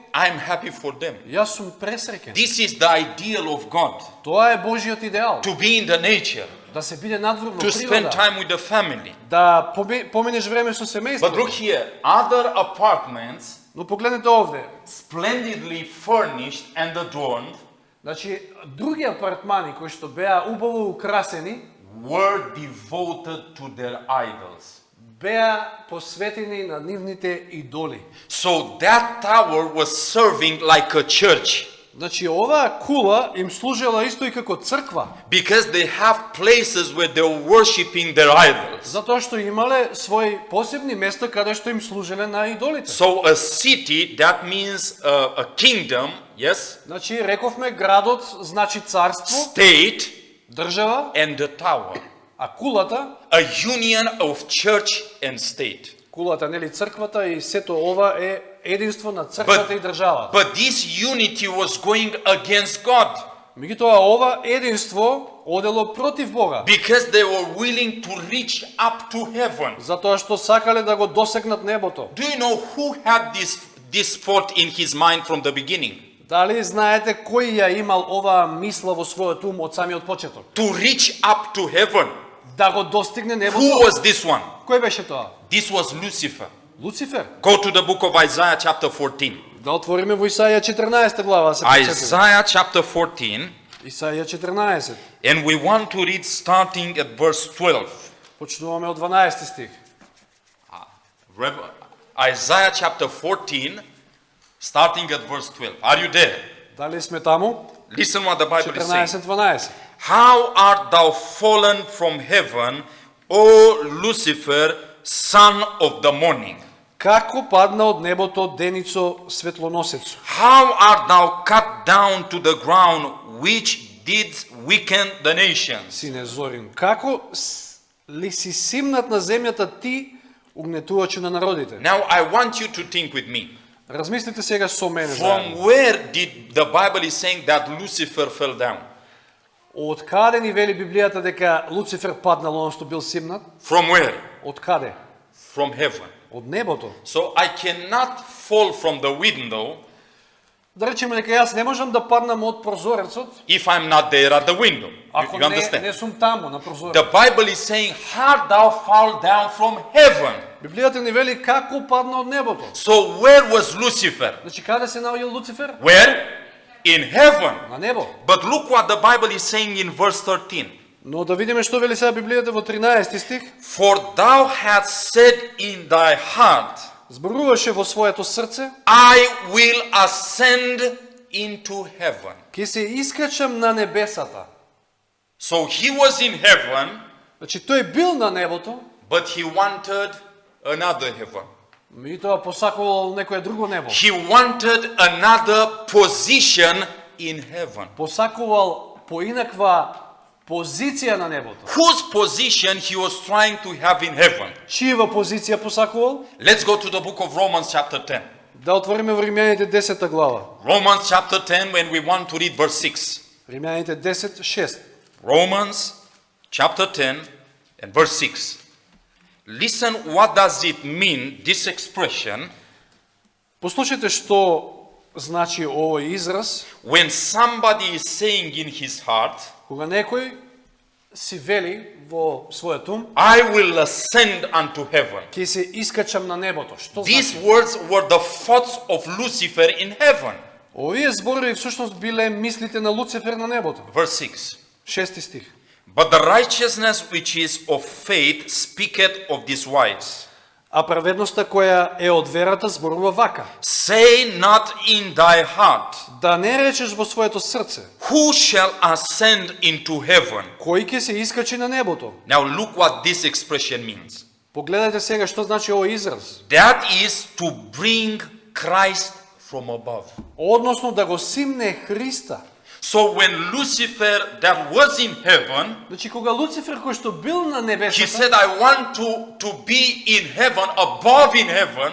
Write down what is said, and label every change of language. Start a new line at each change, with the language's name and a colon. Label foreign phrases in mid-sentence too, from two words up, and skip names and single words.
English: I'm happy for them.
Macedonian: јас сум пресреќен.
English: This is the ideal of God,
Macedonian: Тоа е Божиот идеал.
English: to be in the nature,
Macedonian: Да се биде надвор во
English: to spend
Macedonian: природа,
English: time with the family.
Macedonian: да поминеш време со
English: But
Macedonian: семејството.
English: look here, other apartments,
Macedonian: Но погледнете овде.
English: splendidly furnished and adorned,
Macedonian: Значи, други апартмани кои што беа убаво украсени,
English: were devoted to their idols.
Macedonian: беа посветени на нивните идоли.
English: So that tower was serving like a church,
Macedonian: Значи, оваа кула им служела исто и како црква,
English: because they have places where they're worshiping their idols.
Macedonian: затоа што имале свои посебни места каде што им служеле на идолите.
English: So a city, that means a kingdom, yes,
Macedonian: Значи, рековме градот значи царство,
English: state,
Macedonian: држава,
English: and the tower.
Macedonian: а кулата,
English: A union of church and state.
Macedonian: кулата, нели црквата и сето ова е единство на црквата и државата.
English: But this unity was going against God,
Macedonian: Меѓутоа ова единство одело против Бога,
English: because they were willing to reach up to heaven.
Macedonian: затоа што сакале да го досегнат небото.
English: Do you know who had this thought in his mind from the beginning?
Macedonian: Дали знаете кој ја имал оваа мисла во својот ум од самиот почеток?
English: To reach up to heaven.
Macedonian: Да го достигне
English: Who
Macedonian: небото?
English: was this one?
Macedonian: Кој беше тоа?
English: This was Lucifer.
Macedonian: Луцифер.
English: Go to the book of Isaiah chapter 14.
Macedonian: Да отвориме во Исаија 14 глава, се подсетиме.
English: Isaiah chapter 14,
Macedonian: Исаија 14.
English: and we want to read starting at verse 12.
Macedonian: Почнуваме од 12 стих.
English: Isaiah chapter 14, starting at verse 12. Are you there?
Macedonian: Дали сме таму?
English: Listen what the Bible is saying. 14:12. How art thou fallen from heaven, O Lucifer, son of the morning?
Macedonian: Како падна од небото Деницо светлоносецу?
English: How art thou cut down to the ground, which didst weaken the nations?
Macedonian: Сине Зорин, како ли си симнат на земјата ти, угнетувачу на народите?
English: Now I want you to think with me.
Macedonian: Размислите сега со мене
English: From
Macedonian: заедно.
English: where did the Bible is saying that Lucifer fell down?
Macedonian: Од каде ни вели Библијата дека Луцифер паднал, односно бил симнат?
English: From where?
Macedonian: Од каде?
English: From heaven.
Macedonian: Од небото.
English: So I cannot fall from the window
Macedonian: Да речеме дека јас не можам да паднам од прозорецот,
English: if I'm not there at the window.
Macedonian: ако
English: You
Macedonian: не
English: understand?
Macedonian: сум таму на прозорецот.
English: The Bible is saying, how thou fall down from heaven.
Macedonian: Библијата ни вели како падна од небото.
English: So where was Lucifer?
Macedonian: Значи каде се наоѓал Луцифер?
English: Where? In heaven.
Macedonian: На небо.
English: But look what the Bible is saying in verse 13.
Macedonian: Но да видиме што вели сега Библијата во 13 стих.
English: For thou hast said in thy heart,
Macedonian: Зборуваше во своето срце,
English: I will ascend into heaven.
Macedonian: ќе се искачам на небесата.
English: So he was in heaven,
Macedonian: Значи тој бил на небото,
English: but he wanted another heaven.
Macedonian: меѓутоа посакувал некое друго небо.
English: He wanted another position in heaven.
Macedonian: Посакувал поинаква позиција на небото.
English: Whose position he was trying to have in heaven?
Macedonian: Чијава позиција посакувал?
English: Let's go to the book of Romans chapter 10.
Macedonian: Да отвориме во Римјаните 10 глава.
English: Romans chapter 10 when we want to read verse 6. Римјаните 10:6. Romans chapter 10 and verse 6. Listen, what does it mean, this expression,
Macedonian: Послушайте што значи овој израз,
English: when somebody is saying in his heart,
Macedonian: кога некој си вели во својот ум,
English: I will ascend unto heaven.
Macedonian: ќе се искачам на небото. Што
English: These
Macedonian: значи?
English: words were the thoughts of Lucifer in heaven.
Macedonian: Овие зборови всушност биле мислите на Луцифер на небото.
English: Verse 6.
Macedonian: 6 стих.
English: But the righteousness which is of faith speaketh of this wise.
Macedonian: А праведноста која е од верата зборува вака.
English: Say not in thy heart,
Macedonian: Да не речеш во своето срце,
English: who shall ascend into heaven?
Macedonian: кој ќе се искачи на небото.
English: Now look what this expression means.
Macedonian: Погледнете сега што значи овој израз.
English: That is to bring Christ from above.
Macedonian: Односно да го симне Христа.
English: So when Lucifer that was in heaven,
Macedonian: Значи кога Луцифер кој што бил на
English: he
Macedonian: небесата,
English: said, I want to be in heaven, above in heaven.